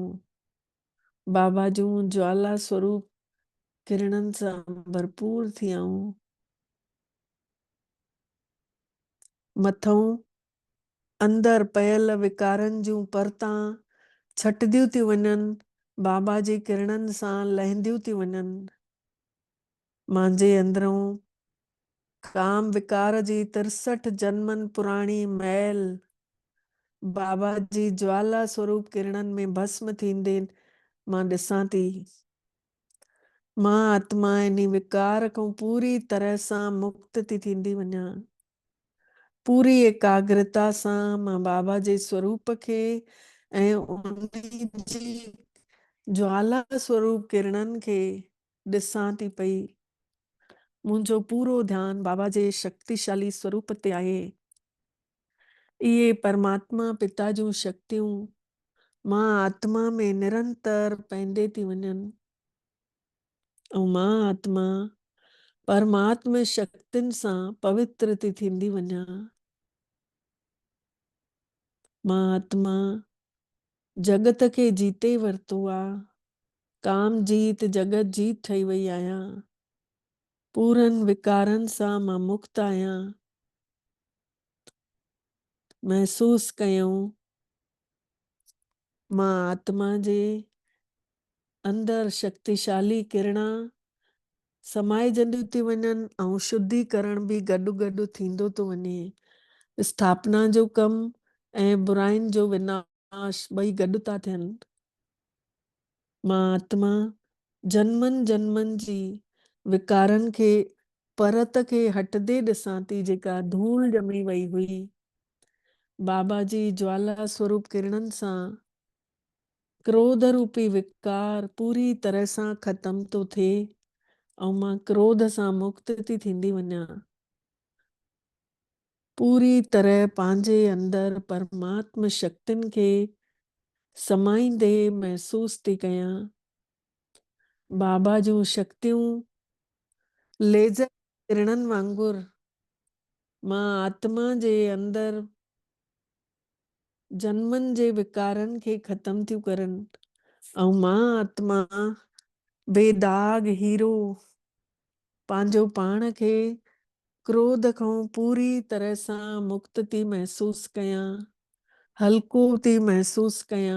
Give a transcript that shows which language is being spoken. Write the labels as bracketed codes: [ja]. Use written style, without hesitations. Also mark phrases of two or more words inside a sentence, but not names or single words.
[sd] बाबा जूं ज्वाला स्वरूप किरणनि सां भरपूर थी आऊं। मथों अंदर पयल विकारनि जूं परतां छटदियूं थी वञनि। बाबा जी किरणनि सां लहंदियूं थी वञनि। मुंहिंजे अंदरों काम विकार जी 63 जन्मनि पुराणी मैल बाबा जी ज्वाला स्वरूप किरणनि में भस्म थींदे मां ॾिसां थी। मां आत्मा इन विकार खां पूरी तरह सां मुक्त थी थींदी वञा। पूरी एकाग्रता सां मां बाबा जे स्वरूप खे ऐं उन जी ज्वाला स्वरूप किरणनि खे ॾिसां थी पई, मुंहिंजो पूरो ध्यानु बाबा जे शक्तिशाली स्वरूप ते आहे। इहे परमात्मा पिता जूं शक्तियूं मां आत्मा में निरंतर पैंदे थी वञनि ऐं मां आत्मा परमात्मा शक्तियुनि सां पवित्र थी थींदी वञा। मां आत्मा जगत खे जीते वरितो आहे, काम जीत जगत जीत ठही वई आहियां। पूरनि विकारनि सां मां मुक्त आहियां। महसूस कयूं मां आत्मा जे अंदर शक्तिशाली किरणा समाइजंदियूं थी वञनि ऐं शुद्धिकरण बि गॾु गॾु थींदो थो वञे। स्थापना जो कमु ऐं बुराइनि जो विनाश ॿई गॾु था थियनि। मां आत्मा जन्मनि जन्मनि जी विकारनि खे परत खे हटंदे ॾिसां थी, जेका धूल ॼमी वई हुई। बाबा जी ज्वाला स्वरूप किरणनि सां क्रोध रूपी विकार पूरी तरह सां ख़त्म थो थिए ऐं मां क्रोध सां मुक्त थी थींदी वञा। पूरी तरह पंहिंजे अंदर परमात्मा शक्तियुनि खे समाईंदे महसूस थी कयां। बाबा जूं शक्तियूं लेज़र किरणनि वांगुरु मां आत्मा जे अंदर जन्मनि जे विकारनि खे ख़त्म थियूं करनि ऐं मां आत्मा बेदाग हीरो पंहिंजो पाण खे क्रोध खां पूरी तरह सां मुक्त थी महसूस कयां, हल्को थी महसूस कयां।